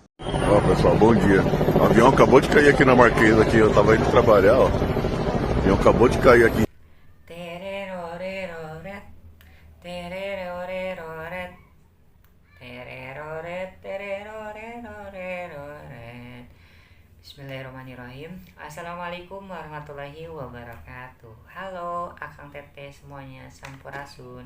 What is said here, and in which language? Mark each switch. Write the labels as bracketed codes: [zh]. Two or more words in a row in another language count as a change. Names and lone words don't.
[pt] Ó, pessoal, bom dia. O avião acabou de cair aqui na Marquesa, aqui. Eu tava indo trabalhar, ó. O avião acabou de cair aqui. Tereroreroret, tereroreroret, tereroret, tereroreroret. [ar] بسم الله الرحمن الرحيم. السلام عليكم ورحمة الله وبركاته. [su] Halo akang teteh semuanya, sampurasun.